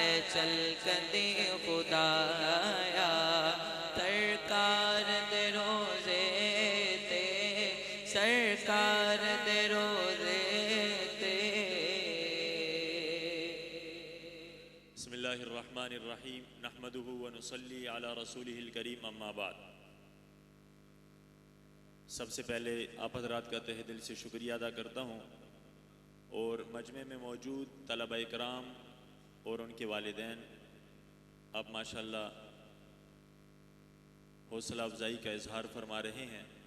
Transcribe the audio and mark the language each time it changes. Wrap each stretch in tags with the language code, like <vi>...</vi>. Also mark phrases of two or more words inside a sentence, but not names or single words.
<pa>چل کدے خدایا سرکار دے روضے تے سرکار دے روضے تے.</pa> <ar>بسم الله الرحمن الرحيم نحمده ونصلي على رسوله الكريم أما بعد.</ar> <ur>سب سے پہلے آپ حضرات کا تہہ دل سے شکریہ ادا کرتا ہوں اور مجمعے میں موجود طلبہ اکرام اور ان کے والدین اب ماشاءاللہ حوصلہ افزائی کا اظہار فرما رہے ہیں.</ur>